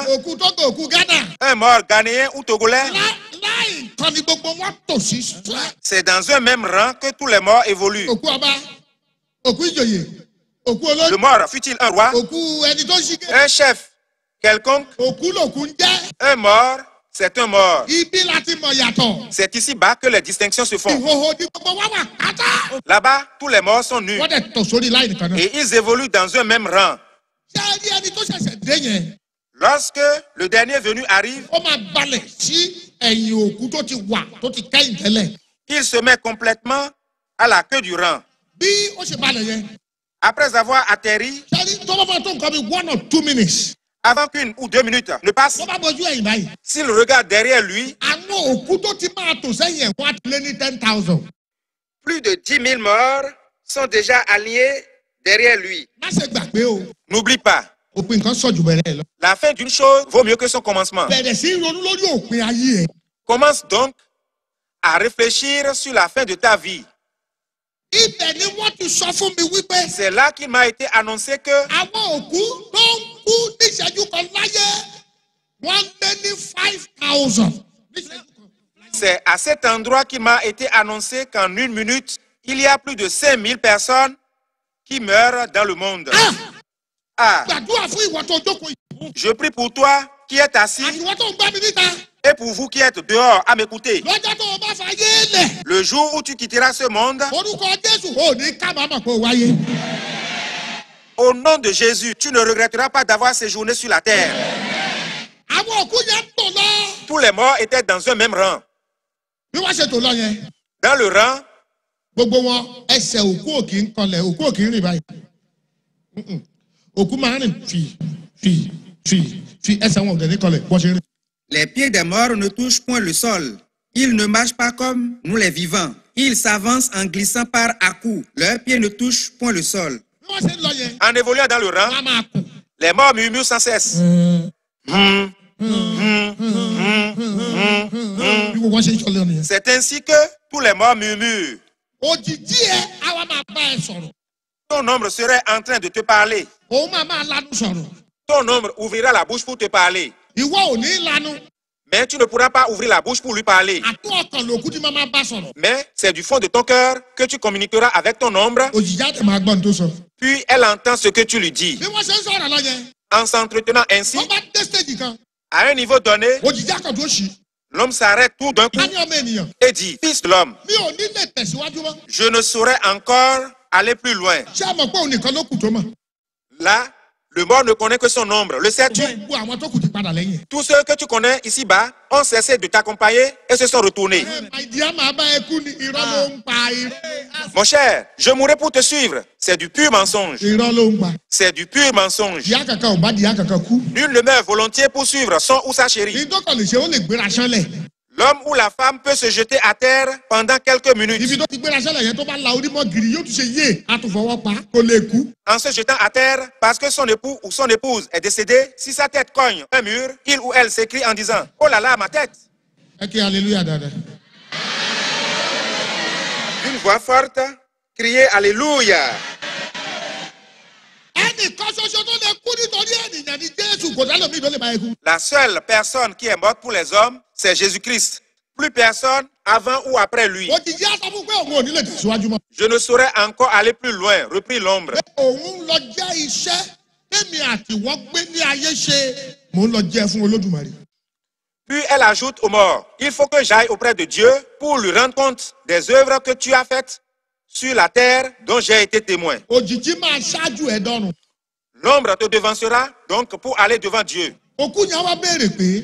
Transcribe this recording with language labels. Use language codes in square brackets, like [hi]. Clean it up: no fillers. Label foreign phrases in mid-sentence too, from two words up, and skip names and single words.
[yo] òkú Togo, òkú Ghana. [fr] un mort ghanéen ou togolais? [yo] Láì kan ni gbogbo wọn tò sí. [fr] C'est dans un même rang que tous les morts évoluent. [yo] Òkú ọba, òkú ìjòyè, òkú [fr] Le [yo] olórí, [fr] mort fut-il un roi, [yo] òkú ẹni tó ń ṣíkẹ́, [fr] un chef quelconque, [yo] òkú lòkú ń jẹ́. [fr] un mort, c'est un mort. [yo] Ibi láti mọ̀ yàtọ̀. [fr] C'est ici-bas que les distinctions se font. [yo] Ìhòhò ni gbogbo wa wà pátá. [fr] Là-bas, tous les morts sont nus [yo] Wọ́n dẹ̀ tò sórí láì nìkan náà. [fr] et ils évoluent dans un même rang. [yo] Ṣé ẹ rí ẹni tó ṣẹ̀ṣẹ̀ dé yẹn? [fr] Lorsque le dernier venu arrive, [yo] Ó máa balẹ̀ sí ẹ̀yìn òkú tó ti wà tó ti kẹ́yìn tẹ́lẹ̀. [fr] il se met complètement à la queue du rang. [yo] Bí ó ṣe balẹ̀ yẹn. [fr] Après avoir atterri, [yo] Ṣé ẹ rí tó bá máa tó nǹkan bí [en] 1 or 2 minutes? [fr] avant qu'une ou 2 minutes ne passent, [yo] Tó bá bójú ẹ̀yìn báyìí. [fr] s'il regarde derrière lui, [yo] Àwọn òkú tó ti máa tò sẹ́yìn ẹ̀ wọ́n á ti lé ní 10,000. [fr] plus de 10 000 morts sont déjà alignés derrière lui. [yo] Má ṣe gbàgbé o. [fr] N'oublie pas, [yo] Òpin nǹkan sọ̀jù bẹ̀rẹ̀ ẹ̀ lọ. [fr] la fin d'une chose vaut mieux que son commencement. [yo] Bẹ̀rẹ̀ sí í ronú lórí òpin ayé ẹ̀. [fr] Commence donc à réfléchir sur la fin de ta vie. [yo] Ibẹ̀ ni wọ́n ti sọ fún mi wípé [fr] C'est là qu'il m'a été annoncé que [yo] àwọn òkú tó ń kú níṣẹ́jú kan láyé wọ́n lé ní 5,000. Níṣẹ́jú kan. [fr] c'est à cet endroit qu'il m'a été annoncé qu'en 1 minute, il y a plus de 5 000 personnes qui meurent dans le monde. Ah, [yo] Gbàdúrà fún ìwọ tó jókòó yìí. [fr] je prie pour toi qui es assis [yo] Àti ìwọ tó ń gbá mi níta. [fr] et pour vous qui êtes dehors à m'écouter. [yo] Lọ́jọ́ tó o bá fayé lẹ̀. [fr] Le jour où tu quitteras ce monde, [yo] Orúkọ Jésù ò ní kábàámọ̀ pé o wáyé. [fr] au nom de Jésus, tu ne regretteras pas d'avoir séjourné sur la terre. [yo] Àwọn òkú yẹn ń tò lọ. [fr] Tous les morts étaient dans un même rang. [yo] Bí wọ́n ṣe tò lọ yẹn. [fr] Dans le rang, [yo] Gbogbo wọn ẹsẹ̀ òkú òkì ń kanlẹ̀ òkú òkì ń rìn báyìí. Òkú máa ń rìn fi ẹsẹ̀ wọn ò dẹ̀ ní kanlẹ̀ bọ́ ṣe ń rìn. [fr] Les pieds des morts ne touchent point le sol. Ils ne marchent pas comme nous les vivants. Ils s'avancent en glissant par à-coups. Leurs pieds ne touchent point le sol. [yo] Bí wọ́n ṣe ń lọ yẹn. [fr] en évoluant dans le rang, [yo] Wọ́n á máa kù. [fr] les morts murmurent sans cesse. [yo] Bí wọ́n ṣe ń sọ lẹ́nu yẹn. [fr] C'est ainsi que tous les morts murmurent. [yo] Òjijì ẹ àwa máa bá ẹ sọ̀rọ̀. [fr] Ton ombre serait en train de te parler. [yo] Òun máa lanu sọ̀rọ̀. [fr] Ton ombre ouvrira la bouche pour te parler. [yo] Ìwọ ò ní lanu. [fr] Mais tu ne pourras pas ouvrir la bouche pour lui parler. [yo] Àtú ọkàn lòkú tí máa bá sọ̀rọ̀. [fr] Mais c'est du fond de ton cœur que tu communiqueras avec ton ombre, [yo] Òjijì àti máa gbọ́ ní tó sọ. [fr] puis elle entend ce que tu lui dis. [yo] Bí wọ́n ṣe ń sọ̀rọ̀ lọ yẹn. [fr] En s'entretenant ainsi, [yo] Wọ́n bá dé stage kan. [fr] à un niveau donné, [yo] Òjijì àkàndó ṣì. [fr] l'homme s'arrête tout d'un coup [yo] A ní ọmọ ènìyàn. [fr] et dit, Fils de l'homme, [yo] Mi ò ní lè tẹ̀síwájú mọ́. [fr] je ne saurais encore aller plus loin. [yo] Ṣé ẹ mọ̀ pé òun nìkan ló kù tó mọ̀? [fr] Là, le mort ne connaît que son ombre. Le sais-tu? [yo] Gbogbo àwọn tó kù ti padà lẹ́yìn. [fr] Tous ceux que tu connais ici-bas ont cessé de t'accompagner et se sont retournés. [yo] Àìdíyà máa bá ẹ kú ni irọ́ ló ń pa irọ́. [fr] Mon cher, je mourrai pour te suivre. C'est du pur mensonge. [yo] Irọ́ ló ń pa. [fr] C'est du pur mensonge. [yo] Ìyá kankan ò bá di ìyá kankan kú. [fr] Nul ne meurt volontiers pour suivre son ou sa chérie. [yo] Ìdókàn lè ṣe ó lè gbéra ṣánlẹ̀. [fr] L'homme ou la femme peut se jeter à terre pendant quelques [yo] Ibi [fr] minutes. [yo] tó ti gbéra ṣánlẹ̀ yẹn tó bá la orí mọ́ gírí yóò tún ṣe yé àtúfọwọ́ pa kó lè kú. [fr] En se jetant à terre parce que son époux ou son épouse est décédé, si sa tête cogne un mur, il ou elle s'écrie en disant « Oh là là, ma tête !» [yo] Ẹ kí hallelujah dáadáa. [fr] D'une voix forte, criez « Alléluia !» [yo] Ẹnìkan ṣoṣo tó lè kú nítorí ènìyàn ní Jésù kò sálòmíì tó lè bá ẹ kú. [fr] La seule personne qui est morte pour les hommes, c'est Jésus-Christ. Plus personne avant ou après lui. [yo] Òjijì á sọ fún pé òun ò ní lè tẹ̀síwájú mọ́. [fr] Je ne saurais encore aller plus loin, reprit l'ombre. [yo] Pé òun lọ jẹ́ iṣẹ́ tèmi àti wọ́n gbé ní ayé ṣe. Mò ń lọ jẹ́ fún Olódùmarè. [fr] Puis elle ajoute aux morts, il faut que j'aille auprès de Dieu pour lui rendre compte des œuvres que tu as faites sur la terre dont j'ai été témoin. [yo] Òjijì máa ṣáájú ẹ dọ́run. [fr] L'ombre te devancera donc pour aller devant Dieu. [yo] Òkú yẹn wá béèrè pé